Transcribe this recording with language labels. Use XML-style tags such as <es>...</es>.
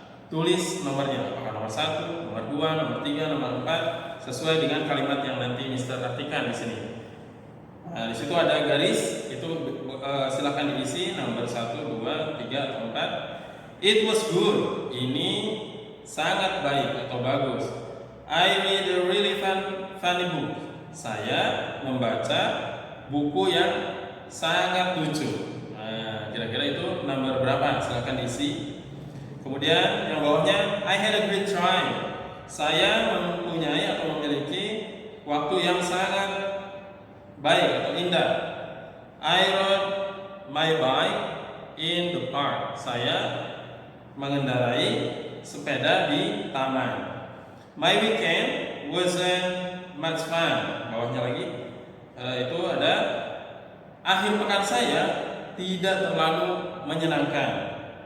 <id>Tulis nomornya. Apakah nomor 1, nomor 2, nomor 3, nomor 4, sesuai dengan kalimat yang nanti Mister artikan di sini. Nah, di situ ada garis, itu silakan diisi nomor 1, 2, 3 atau 4.</id> <en>It was good.</en> <id>Ini sangat baik atau bagus.</id> <en>I read a really funny book.</en> <id>Saya membaca buku yang sangat lucu. Nah, kira-kira itu nomor berapa? Silakan diisi. Kemudian yang bawahnya,</id> <en>I had a great time.</en> <id>Saya mempunyai atau memiliki waktu yang sangat baik atau indah.</id> <en>I rode my bike in the park.</en> <id>Saya mengendarai sepeda di taman.</id> <en>My weekend wasn't much fun.</en> <id>Bawahnya lagi itu ada akhir pekan saya tidak terlalu menyenangkan.</id>